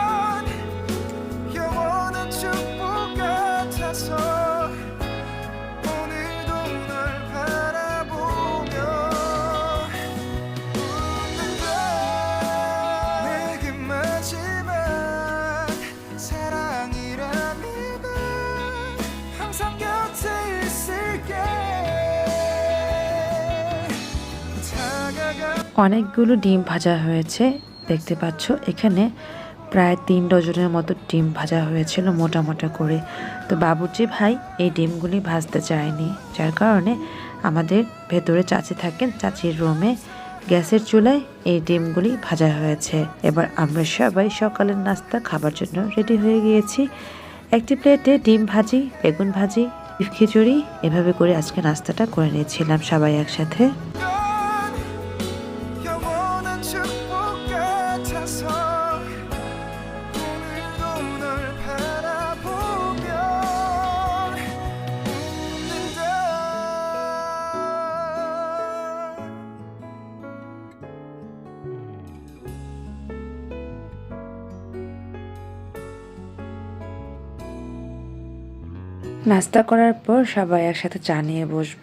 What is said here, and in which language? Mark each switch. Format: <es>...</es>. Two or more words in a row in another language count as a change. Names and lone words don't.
<ko>영원한 축복 같아서 오늘도 널 바라보며 웃는다 내게 마지막 사랑이라면 항상 곁에 있을게 다가가</ko> <bn>অনেকগুলো ডিম ভাজা হয়েছে, দেখতে পাচ্ছ এখানে প্রায় 3 ডজনের মতো ডিম ভাজা হয়েছিল মোটা মোটা করে। তো বাবুর্চি ভাই এই ডিমগুলি ভাজতে চায়নি, যার কারণে আমাদের ভেতরে চাচি থাকেন, চাচির রুমে গ্যাসের চুলায় এই ডিমগুলি ভাজা হয়েছে। এবার আমরা সবাই সকালের নাস্তা খাবার জন্য রেডি হয়ে গিয়েছি। একটি প্লেটে ডিম ভাজি, বেগুন ভাজি, বিফ খিচুড়ি এভাবে করে আজকে নাস্তাটা করে নিয়েছিলাম সবাই একসাথে।</bn> <ko>영원한 축복 같아서 오늘도 널 바라보며 웃는다</ko> <bn>নাস্তা করার পর সবাই একসাথে চা নিয়ে বসবো।</bn>